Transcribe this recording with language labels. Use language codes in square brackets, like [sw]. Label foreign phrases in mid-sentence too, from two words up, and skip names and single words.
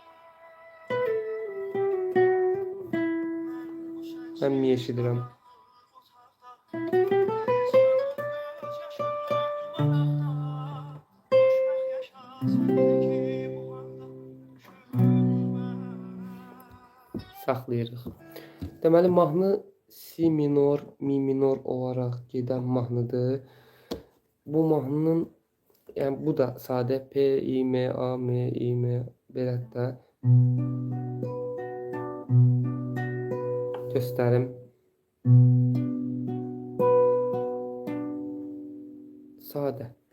[az] Mən mi eşidirəm? Saxlayırıq. Deməli, mahnı si minor, mi minor olaraq gedən mahnıdır. Bu mahnının, yəni bu da sadə P, I, M, A, M, I, M belə də göstərim. Sadə.